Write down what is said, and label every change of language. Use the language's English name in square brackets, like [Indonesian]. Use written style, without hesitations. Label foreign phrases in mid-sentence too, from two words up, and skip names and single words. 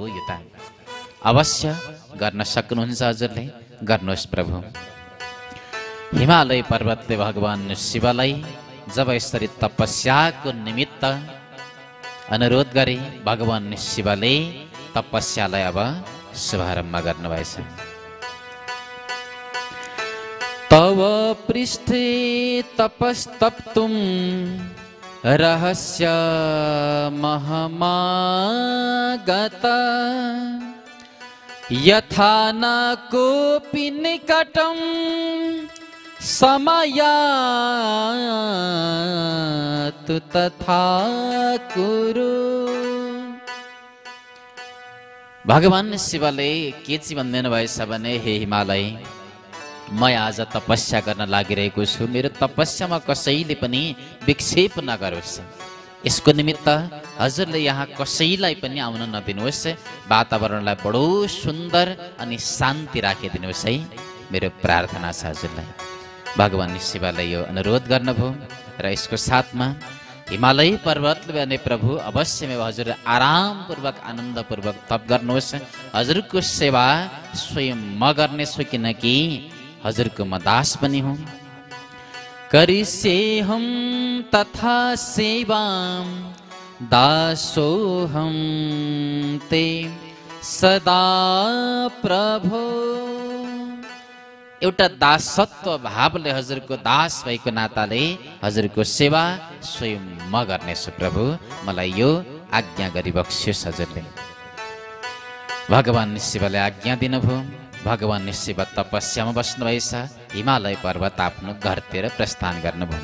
[Nepali] यो त अवश्य गर्न सक्नुहुन्छ, हजुरले गर्नुहोस् प्रभु। हिमालय पर्वतले भगवान शिवलाई जब यसरी तपस्याको निमित्त अनुरोध गरे, भगवान शिवले तपस्यालाई अब शुभारम्भ गर्नुभएछ। [Sanskrit] तव पृष्ठे तपस्तप्तुं रहस्य महमागत यथा न कोऽपि निकटं समयातु तथा कुरु। [Nepali] भगवान शिवले के चाहिँ भन्दिनु भएछ भने, हे हिमालय, म आज तपस्या गर्न लागिरहेको छु, मेरो तपस्यामा कसैले पनि विक्षेप नगरोस्। यसको निमित्त हजुरले यहाँ कसैलाई पनि आउन नदिनुहोस्। वातावरणलाई बडो सुन्दर अनि शान्ति राखिदिनुहोस् है, मेरो प्रार्थना छ हजुरलाई। भगवान शिवले यो अनुरोध गर्नुभयो र यसको साथमा हिमालय पर्वतले भने, प्रभु अवश्य में हजुर आरामपूर्वक आनन्दपूर्वक तप गर्नुहोस्। हजुरको सेवा स्वयं म गर्नेछु, किनकि हजुरको म दास पनि हुँ। [Sanskrit] करिष्येऽहं तथा सेवां दासोऽहं ते सदा प्रभो। [Nepali] एउटा दासत्व भावले हजुरको दास भएको नाताले हजुरको सेवा स्वयं म गर्नेछु प्रभु, मलाई यो आज्ञा गरिबक्स्योस् हजुरले। भगवान शिवले आज्ञा दिनुभयो। भगवान शिव तपस्यामा बस्नुभएछ। हिमालय पर्वत आफ्नो घरतिर प्रस्थान गर्नुभयो।